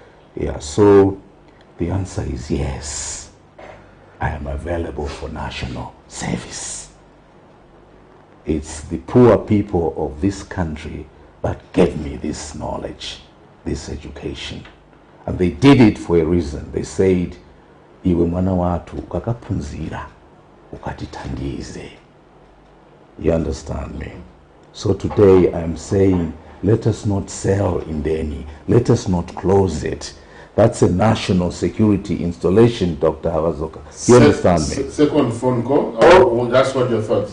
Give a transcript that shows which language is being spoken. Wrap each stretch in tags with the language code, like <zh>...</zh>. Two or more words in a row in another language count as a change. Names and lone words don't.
<en>Yeah, so the answer is yes. I am available for national service. It's the poor people of this country that gave me this knowledge, this education. And they did it for a reason. They said,</en> <ny>iwe mwana watu kakapunzira ukatitandize.</ny> <en>You understand me? So today I'm saying, let us not sell Indeni. Let us not close it. That's a national security installation, Dr. Havazoka. You understand me? Second phone call. Oh, that's what your thoughts.</en>